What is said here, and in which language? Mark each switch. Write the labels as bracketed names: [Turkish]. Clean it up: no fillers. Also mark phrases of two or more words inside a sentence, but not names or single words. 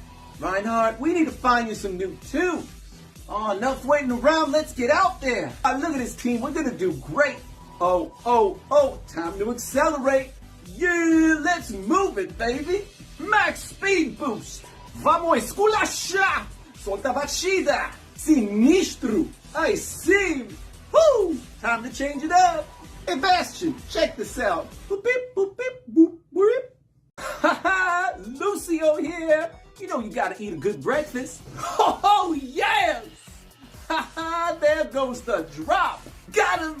[English] Reinhardt, we need to find you some new tunes. Oh, enough waiting around. Let's get out there. Look at this team. We're going to do great. Oh. Time to accelerate. Yeah, let's move it, baby. Max speed boost. [Portuguese] Vamos esculachar. Solta batida. Sinistro. [English] I see. Woo! Time to change it up. Hey, Bastion, check this out. Boop, beep, boop, beep, boop, boop. Ha Lucio here. You know you gotta eat a good breakfast. Oh, yes! There goes the drop. Got him.